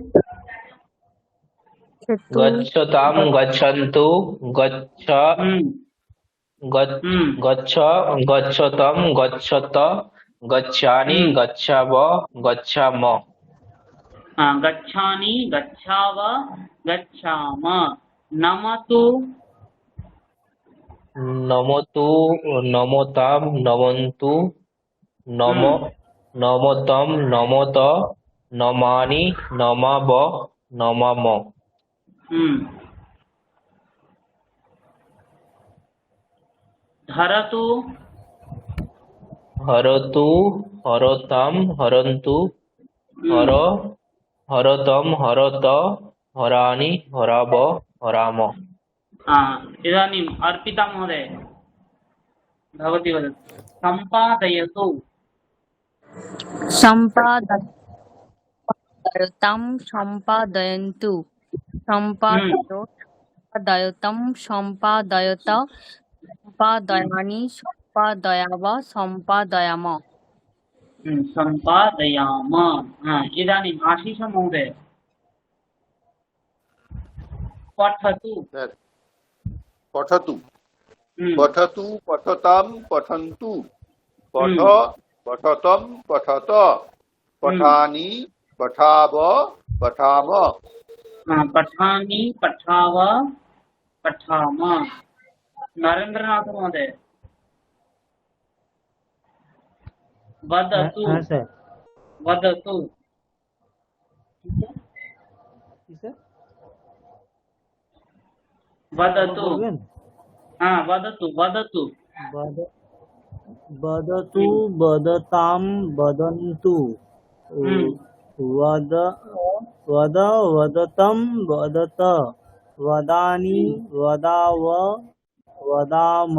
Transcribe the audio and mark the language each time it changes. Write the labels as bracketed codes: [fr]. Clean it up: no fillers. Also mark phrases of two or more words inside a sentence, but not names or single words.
[sa] गच्छतां, गच्छन्तु, गच्छ, गच्छ, गच्छतं, गच्छत, गच्छामि, गच्छाव, गच्छाम। गच्छामि, गच्छाव, गच्छाम। नमतु, नमतु नमताम नमन्तु नम हम्म नमतम नमत नमानि नमाव नमाम धरतु हरतु हरताम हरन्तु हर हरतम हरत हरानि हराव हराम इदानीम् अर्पिता महोदय भवती वदतु सम्पादयतु सम्पादयतां सम्पादयन्तु सम्पादयतं सम्पादयत सम्पादयानि सम्पादयाव सम्पादयाम सम्पादयाम इदानीम् आशीष महोदय पठतु স্যার पठतु पठतु पठताम पठन्तु पठ पठतम पठत पठानि पठाव पठाम पठामि पठाव पठाम नरेंद्रनाथ महोदय वदतु [bn] হ্যাঁ স্যার [sa] वदतु वदतु [bn] বলবেন [sa] वदतु वदतु वदतु वदतां वदन्तु वद वद वदतं वदत वदानि वदाव वदाम